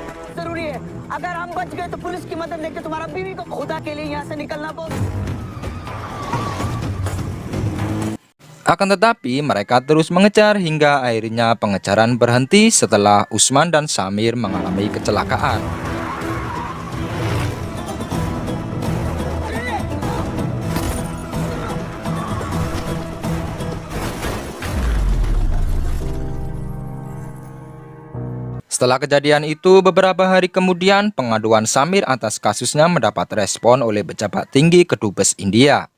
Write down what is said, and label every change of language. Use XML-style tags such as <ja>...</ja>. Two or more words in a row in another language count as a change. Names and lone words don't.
<hi>जरूरी है। अगर हम बच गए तो पुलिस की मदद लेके तुम्हारा बीवी को खुदा के लिए यहाँ से निकलना बॉस।</hi> <id>Akan tetapi mereka terus mengejar hingga akhirnya pengejaran berhenti setelah Usman dan Samir mengalami kecelakaan. Setelah kejadian itu, beberapa hari kemudian pengaduan Samir atas kasusnya mendapat respon oleh pejabat tinggi Kedubes India.</id>